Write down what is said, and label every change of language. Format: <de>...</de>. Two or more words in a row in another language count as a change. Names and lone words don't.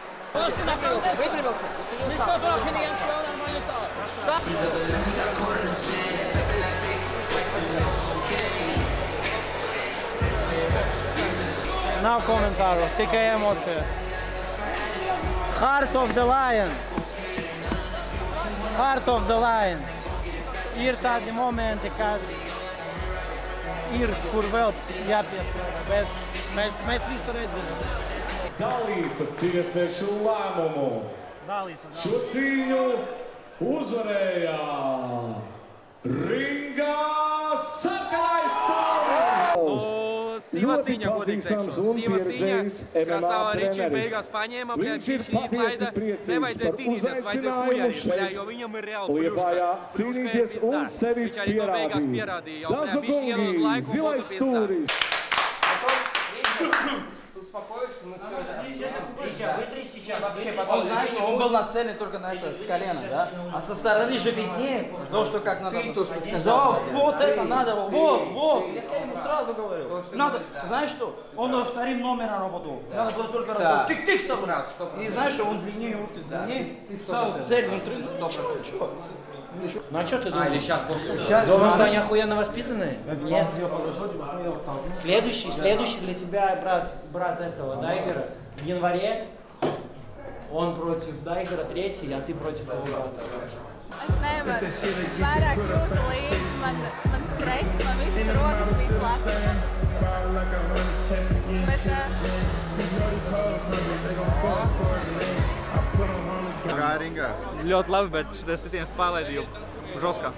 <lv>Nav komentāru, tikai emocijas.</lv> <en>Heart of the Lion. Heart of the Lion.</en> <lv>Ir tādi momenti, kad ir, kur vēl jāpiespēlē, bet mēs visu redzam. Dalīta tiesnešu lēmumu. Šo cīņu uzvarēja ringā sarkanais stūris. Sīva cīņa, godīgi teikšu. Sīva cīņa, Krasava Riči beigās paņēma, bļaļ, bišķi izlaida. Nevajadzēja cīnīties, vajadzēja hujarīt, bļaļ, jo viņam ir reāli Liepājā cīnīties un sevi pierādīt. Dazu kungi, zilais stūris.</lv> <ru>Успокоишься, мы все это... Витя, вытри сейчас вообще потом. Он, знаешь, он был нацелен только на это, с колена, да? А со стороны же виднее, то, что как надо... Ты то, что сказал. Да, вот это надо, вот. Я ему сразу говорю. Надо, знаешь что? Он вторым номером работал. Надо было только работать. Тык-тык, стоп. И знаешь, что он длиннее, ты стал цель внутри. Ну а что ты думаешь? Или сейчас после. Думаешь, что они охуенно воспитанные? Нет. Следующий для тебя брат этого Дайгера в январе. Он против Дайгера третий, а ты против его брата.</ru> <lv>Es nevaru. Es vairāk jūtu līdzi, man stress, man visas rokas bija slapas. Bet... Kā ringā? Ļoti labi, bet šitais sitiens pārlaidīju žoskā.</lv>